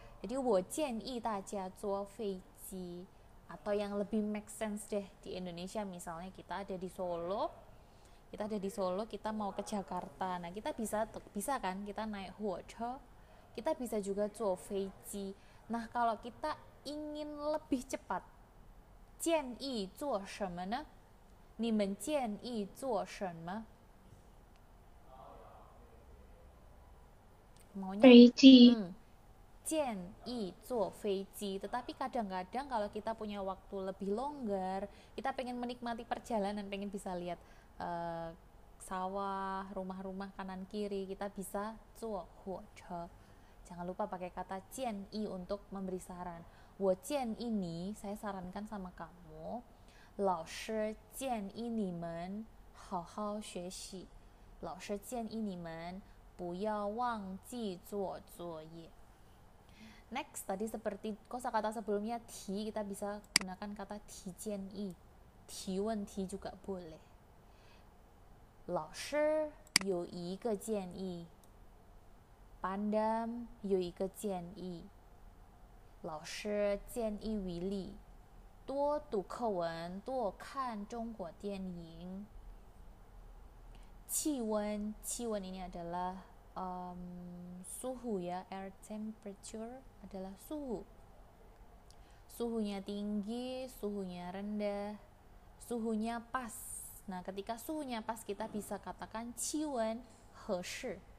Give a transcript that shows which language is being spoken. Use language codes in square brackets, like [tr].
[zh] Jadi 我建议大家坐飞机. [id] Atau yang lebih make sense deh, di Indonesia misalnya kita ada di Solo, kita mau ke Jakarta. Nah, kita bisa kan kita naik huoche, kita bisa juga 坐飞机. Nah, kalau kita ingin lebih cepat, [zh] 建议做什么呢？你们建议做什么？ [id] maunya [zh] 飞机建议 坐飞机. [id] Tetapi kadang-kadang kalau kita punya waktu lebih longgar, kita pengen menikmati perjalanan, pengen bisa lihat sawah, rumah-rumah kanan kiri, kita bisa 坐火车. Jangan lupa pakai kata 建议 untuk memberi saran. [zh] 我建议你, [id] saya sarankan sama kamu. [zh] 老师建议你们好好学习. 老师建议你们不要忘记做作业. [id] Next, tadi seperti kosakata sebelumnya ti, kita bisa gunakan kata ti jian-yi. Ti wen-ti juga boleh. [zh] 老师有一个建议. Pandam 有一个建议.老师建议为例, 多读课文, 多看中国电影. [id] 气温 ini adalah suhu ya, air temperature adalah suhu. Suhunya tinggi, suhunya rendah, suhunya pas. Nah, ketika suhunya pas kita bisa katakan [zh] 气温合适.